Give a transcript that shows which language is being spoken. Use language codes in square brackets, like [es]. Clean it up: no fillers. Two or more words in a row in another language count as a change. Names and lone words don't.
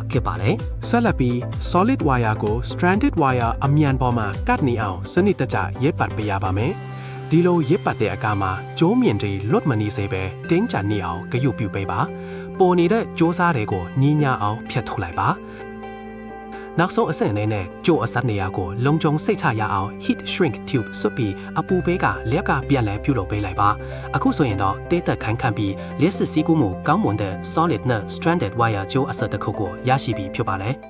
[my] ဖြစ်ပါလေဆက်လက်ပြီး [en] solid wire [my] ကို [en] stranded wire [my] အမြန်ပေါ်မှာကတ်နေအောင်စနစ်တကျရက်ပတ်ပေးရပါမယ် ဒီလိုရက်ပတ်တဲ့အခါမှာကြိုးမြင့်တွေလွတ်မနေစေပဲတင်းကြပ်နေအောင်ဂရုပြုပေးပါပေါ်နေတဲ့ကြိုးစားတွေကိုညီညာအောင်ဖြတ်ထုတ်လိုက်ပါနောက်ဆုံးအဆင့်အနေနဲ့ကြိုးအစပ်နေရာကိုလုံခြုံစိတ်ချရအောင် [en] heat shrink tube [my] ဆွတ်ပြီးအပူပေးကလက်ကပြန်လဲပြုလုပ်ပေးလိုက်ပါအခုဆိုရင်တော့တေးသက်ခိုင်ခံပြီးလျှက်စစ်စည်းကူးမှုကောင်းမွန်တဲ့ solid နဲ့ [en] stranded wire [my] ကြိုးအစပ်တစ်ခုကိုရရှိပြီးဖြစ်ပါလေ